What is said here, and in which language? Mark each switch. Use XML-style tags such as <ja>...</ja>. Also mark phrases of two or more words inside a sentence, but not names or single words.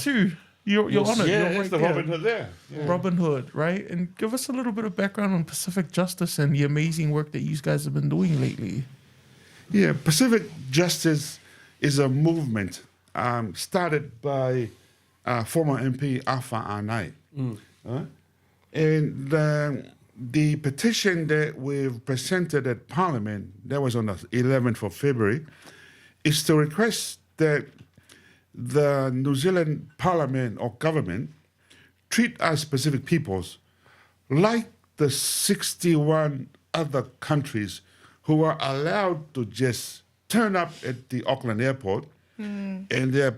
<en>too. You're on it. You're right there. Hood there. Robin Hood, right? And give us a little bit of background on Pacific Justice and the amazing work that you guys have been doing lately. Yeah, Pacific Justice is a movement started by former MP ʻOfa Anai. And the petition that we've presented at Parliament, that was on the 11th of February, is to request that the New Zealand Parliament or government treat us Pacific peoples like the 61 other countries who are allowed to just turn up at the Auckland airport and they're</en>